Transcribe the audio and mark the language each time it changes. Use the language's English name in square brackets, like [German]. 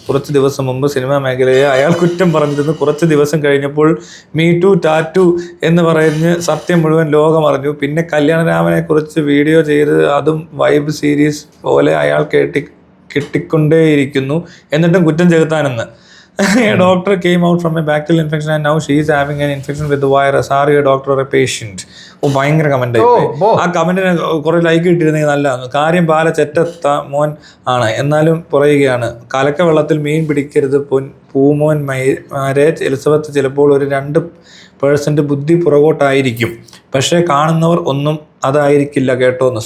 [Malayalam] കുറച്ച് ദിവസം മുമ്പ് സിനിമാ മേഖലയെ അയാൾ കുറ്റം പറഞ്ഞിരുന്നു. കുറച്ച് ദിവസം കഴിഞ്ഞപ്പോൾ മീ ടു ടാറ്റു എന്ന് പറഞ്ഞ് സത്യം മുഴുവൻ ലോകം അറിഞ്ഞു. പിന്നെ കല്യാണരാമനെ കുറിച്ച് വീഡിയോ ചെയ്ത് അതും വൈബ് സീരീസ് പോലെ അയാൾ കിട്ടിക്കൊണ്ടേയിരിക്കുന്നു. എന്നിട്ടും കുറ്റം ചെകുത്താനെന്ന്. [English] A doctor came out from a bacterial infection and now she is having an infection with the virus. Are you a doctor or a patient? [Malayalam] ഭയങ്കര കമന്റ് ആയി. ആ കമന്റിന് കുറെ ലൈക്ക് കിട്ടിയിരുന്നെങ്കിൽ നല്ലതാണ്. കാര്യം പാല ചെറ്റത്ത മോൻ ആണ്, എന്നാലും പറയുകയാണ് കലക്ക വെള്ളത്തിൽ മീൻ പിടിക്കരുത് പൂമോൻ മാരെ. എലിസബത്ത് ചിലപ്പോൾ ഒരു 2% ബുദ്ധി പുറകോട്ടായിരിക്കും, പക്ഷെ കാണുന്നവർ ഒന്നും അതായിരിക്കില്ല കേട്ടോന്ന്.